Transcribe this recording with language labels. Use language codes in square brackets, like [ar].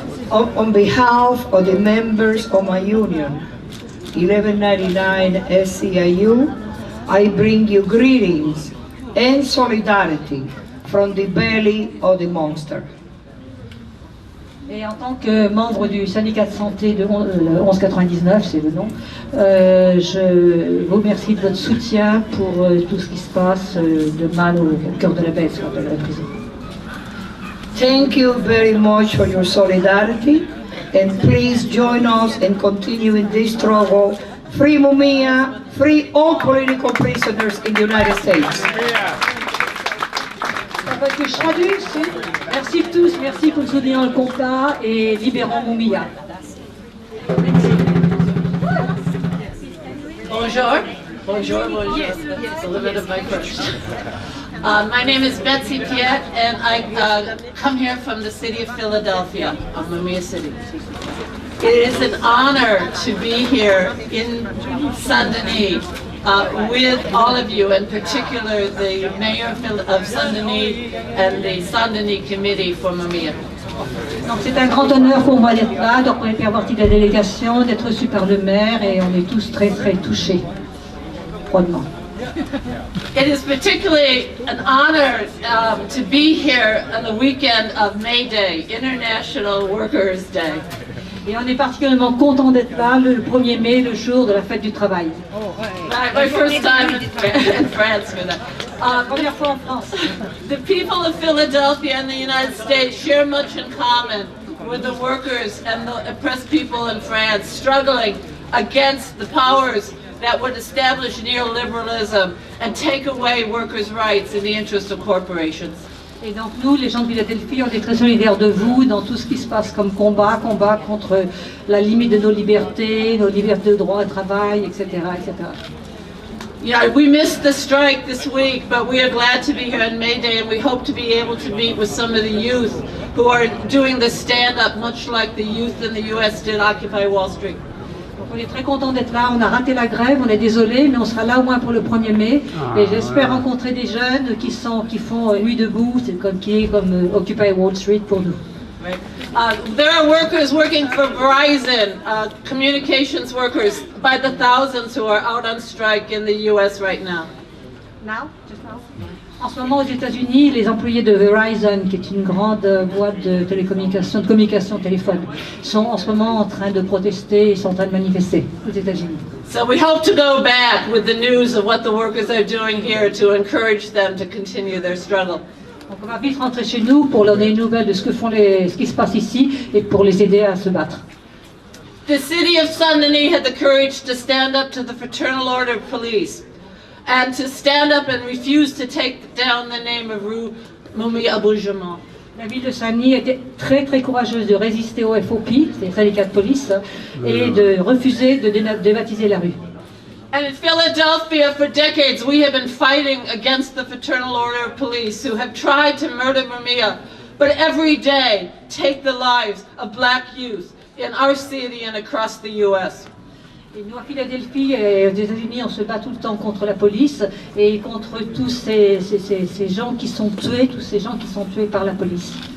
[en] On behalf of the members of my union, 1199 SCIU, I bring you greetings and solidarity from the belly of the monster. [fr] Et en tant que membre du syndicat de santé de 1199, c'est le nom, je vous remercie de votre soutien pour tout ce qui se passe de mal au cœur de la bête, ce qu'on appelle la prison. [en] Thank you very much for your solidarity, and please join us in continuing this struggle. Free Mumia, free all political prisoners in the United States. [fr] Que je traduise, merci tous, merci pour soutenir le combat et libérons Moumiya. Bonjour. Bonjour, bonjour. [en] Yes, a little bit of my French. My name is Betsy Piet, and I come here from the city of Philadelphia, Mumia City. It is an honor to be here in Saint-Denis with all of you, in particular the Mayor of Saint-Denis and the Saint-Denis Committee for Mumia. [fr] Donc c'est un grand honneur pour moi d'être là, de faire partie de la délégation, d'être reçu par le maire et on est tous très très touchés, froidement. [en] It is particularly an honor to be here on the weekend of May Day, International Workers' Day. [fr] Et on est particulièrement content d'être là le 1er mai, le jour de la fête du travail. [en] My first time in France for that. [fr] Première fois en France. [en] The people of Philadelphia and the United States share much in common with the workers and the oppressed people in France, struggling against the powers that would establish neoliberalism and take away workers' rights in the interest of corporations. [fr] Et donc nous, les gens de Philadelphie, on est très solidaires de vous dans tout ce qui se passe comme combat contre la limite de nos libertés de droit au travail, etc., etc. [en] Yeah, we missed the strike this week, but we are glad to be here on May Day, and we hope to be able to meet with some of the youth who are doing the stand-up, much like the youth in the U.S. did Occupy Wall Street. [fr] Donc on est très content d'être là, on a raté la grève, on est désolé, mais on sera là au moins pour le 1er mai. Et j'espère rencontrer des jeunes qui font nuit debout, c'est comme Occupy Wall Street pour nous. [en] There are workers working for Verizon, communications workers by the thousands who are out on strike in the U.S. right now. Now? Just now? [fr] En ce moment aux États-Unis, les employés de Verizon, qui est une grande boîte de télécommunications, de communication téléphone, sont en ce moment en train de protester et sont en train de manifester aux États-Unis. [en] So we hope to go back with the news of what the workers are doing here to encourage them to continue their struggle. [fr] Donc on va vite rentrer chez nous pour leur donner une nouvelle de ce qui se passe ici et pour les aider à se battre. [en] The city of Saint-Denis had the courage to stand up to the Fraternal Order of Police and to stand up and refuse to take down the name of Mumia Abu-Jamal. [fr] La ville de Saint-Denis était très très courageuse de résister au FOP, c'est les syndicats de police, et de refuser de débaptiser la rue. [en] And in Philadelphia, for decades, we have been fighting against the Fraternal Order of Police who have tried to murder Mumia, but every day take the lives of black youth in our city and across the U.S. [fr] Et nous, à Philadelphie et aux États-Unis, on se bat tout le temps contre la police et contre tous ces gens qui sont tués, tous ces gens qui sont tués par la police.